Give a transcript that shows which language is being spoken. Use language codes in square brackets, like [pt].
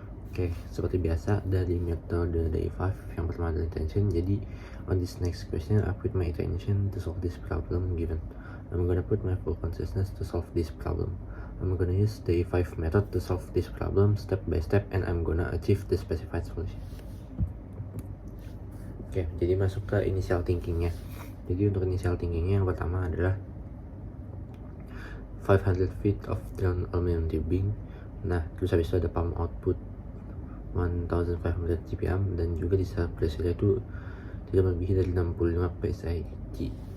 [id] Oke, seperti biasa dari metode day 5 yang pertama adalah intention. Jadi [en] on this next question, I put my attention to solve this problem given. I'm gonna put my full consciousness to solve this problem. I'm gonna use day 5 method to solve this problem step by step, and I'm gonna achieve the specified solution. [id] Oke, jadi masuk ke initial thinkingnya. Jadi untuk initial thinkingnya yang pertama adalah [en] 500 feet of drawn aluminum tubing. [id] Nah, terus habis itu ada pump output 1500 GPM dan juga di pressure itu tidak melebihi dari 65 psig.